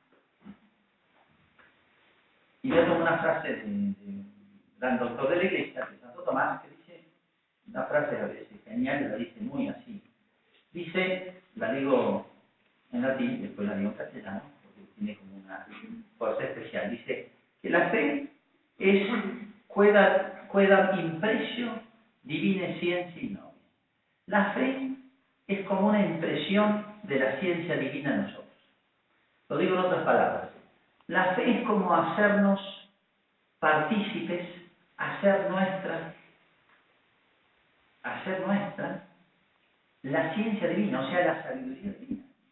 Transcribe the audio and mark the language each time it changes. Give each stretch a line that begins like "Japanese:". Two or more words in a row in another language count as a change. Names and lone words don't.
Spanish: Y voy a tomar una frase de gran doctor de la Iglesia, de Santo Tomás, que dice, una frase a veces genial, la dice muy así. Dice, la digo en latín, después la digo en castellano, porque tiene como una fuerza especial. Dice que la fe es
Latin: quedam impressio divine scientia in nobis.
Spanish: La fe es como una impresión de la ciencia divina en nosotros. Lo digo en otras palabras. La fe es como hacernos partícipes, hacer nuestra la ciencia divina, o sea, la sabiduría divina.